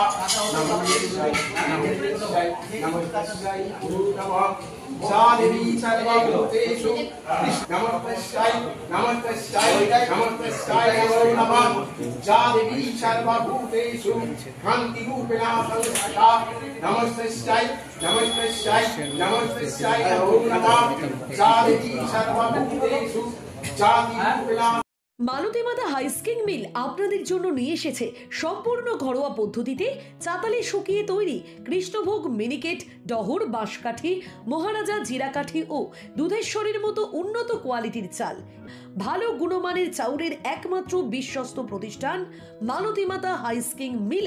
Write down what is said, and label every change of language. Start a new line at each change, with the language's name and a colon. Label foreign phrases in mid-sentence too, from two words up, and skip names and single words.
Sanskrit: नमस्तस्यै नमस्तस्यै नमस्तस्यै नमो नमः जा देवी सर्वभूतेषु नमस्तस्यै नमस्तस्यै नमस्तस्यै नमो नमः जा देवी सर्वभूतेषु कान्तिरूपिणा संस्थिता नमस्तस्यै नमस्तस्यै नमस्तस्यै नमो नमः जा देवी सर्वभूतेषु जातिरूपिणा।
Bangla: মালতী মাতা হাইস্কিং মিল আপনাদের জন্য নিয়ে এসেছে সম্পূর্ণ ঘরোয়া পদ্ধতিতে চাতালে শুকিয়ে তৈরি কৃষ্ণভোগ মিনিকেট, ডহর, বাঁশকাঠি, মহারাজা, জিরাকাঠি ও দুধেশ্বরীর মতো উন্নত কোয়ালিটির চাল। ভালো গুণমানের চাউলের একমাত্র বিশ্বস্ত প্রতিষ্ঠান মালতী মাতা হাইস্কিং মিলে।